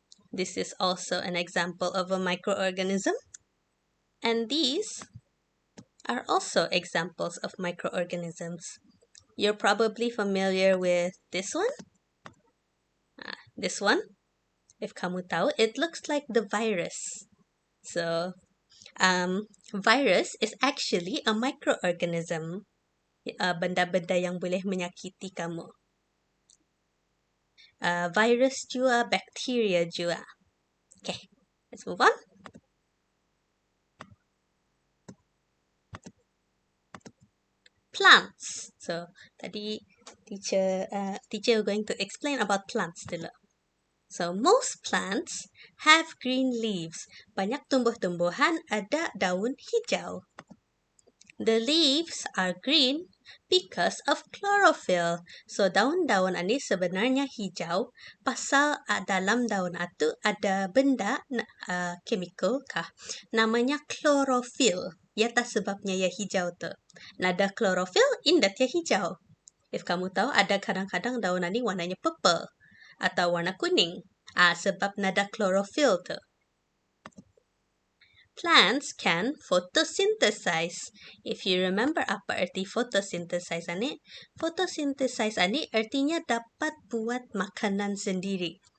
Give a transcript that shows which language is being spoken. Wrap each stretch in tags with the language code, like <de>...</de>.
<en>This is also an example of a microorganism. And these are also examples of microorganisms. You're probably familiar with this one. This one. If</en> <ms>kamu tahu,</ms> <en>it looks like the virus. So, virus is actually a microorganism.</en> <ms>Benda-benda yang boleh menyakiti kamu. Virus juga, bacteria juga.</ms> <en>Okay, let's move on. Plants. So, tadi teacher going to explain about plants dulu. So, most plants have green leaves.</en> <ms>Banyak tumbuh-tumbuhan ada daun hijau.</ms> <en>The leaves are green because of chlorophyll.</en> <ms>So daun-daun ini sebenarnya hijau pasal dalam daun itu ada benda chemical kah namanya chlorophyll. Ya tak sebabnya ya hijau tu. Nada chlorophyll indat ya hijau. If kamu tahu ada kadang-kadang daun ini warnanya purple atau warna kuning. Sebab nada chlorophyll tu.</ms> <en>Plants can photosynthesize. If you remember</en> <ms>apa arti photosynthesize ini? Photosynthesize ini artinya dapat buat makanan sendiri.</ms>